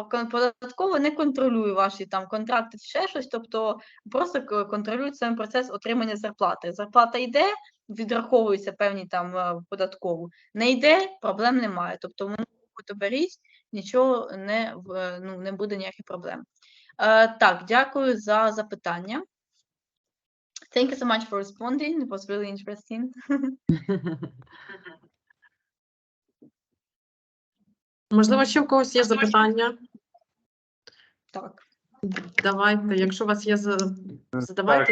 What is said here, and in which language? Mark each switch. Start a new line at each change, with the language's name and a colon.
Ukrainian: Податково не контролює ваші там контракти, ще щось, тобто просто контролюють сам процес отримання зарплати. Зарплата йде, відраховуються певні там податкову. Не йде, проблем немає. Тобто ви беріть, нічого не буде ніяких проблем. Так, дякую за запитання.
English: Thank you so much for responding. It was really interesting.
Ukrainian: Можливо, ще в когось є запитання? Так. Давайте, якщо у вас є, задавайте.